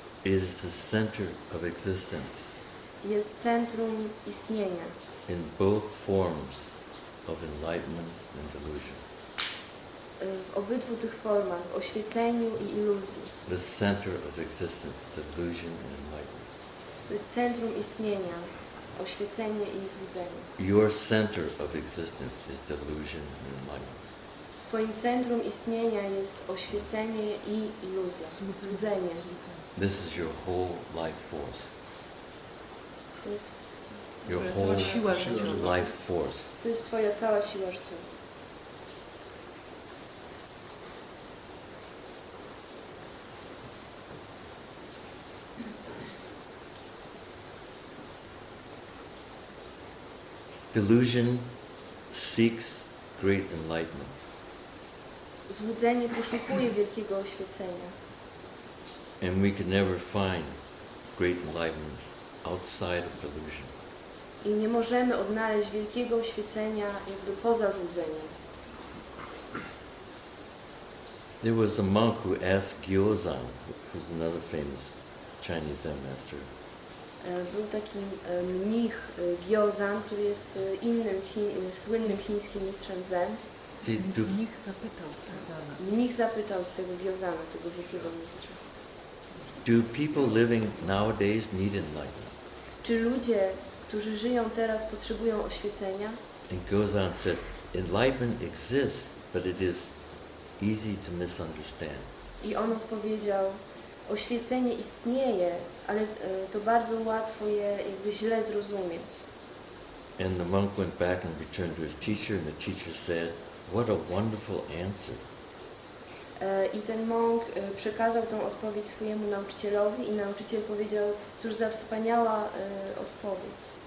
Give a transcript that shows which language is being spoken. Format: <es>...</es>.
<en>It is the center of existence</en> <pl>jest centrum istnienia</pl> <en>in both forms of enlightenment and delusion.</en> <pl>w obydwu tych formach, w oświeceniu i iluzji.</pl> <en>The center of existence, delusion and enlightenment.</en> <pl>To jest centrum istnienia, oświecenie i złudzenie.</pl> <en>Your center of existence is delusion and enlightenment.</en> <pl>Twoim centrum istnienia jest oświecenie i iluzja, złudzenie.</pl> <en>This is your whole life force.</en> <pl>To jest,</pl> <en>Your</en> <pl>Cała</pl> <en>whole</en> <pl>siła życiowa.</pl> <en>life force.</en> <pl>to jest Twoja cała siła życia.</pl> <en>Delusion seeks great enlightenment.</en> <pl>Złudzenie poszukuje wielkiego oświecenia.</pl> <en>And we can never find great enlightenment outside of delusion.</en> <pl>I nie możemy odnaleźć wielkiego oświecenia jakby poza złudzeniem.</pl> <en>There was a monk who asked Gyozan, who's another famous Chinese Zen master,</en> <pl>Był taki mnich Gyozan, który jest innym słynnym chińskim mistrzem zen. Niech zapytał Zana. Mnich zapytał tego Gyozana, tego wielkiego mistrza.</pl> <en>do people living nowadays need enlightenment?</en> <pl>Czy ludzie, którzy żyją teraz, potrzebują oświecenia?</pl> <en>And Gyozan said, enlightenment exists, but it is easy to misunderstand.</en> <pl>I on odpowiedział, oświecenie istnieje, ale to bardzo łatwo je jakby źle zrozumieć.</pl> <en>And the monk went back and returned to his teacher, and the teacher said, what a wonderful answer.</en> <pl>I ten mąk przekazał tą odpowiedź swojemu nauczycielowi i nauczyciel powiedział, cóż za wspaniała odpowiedź.</pl>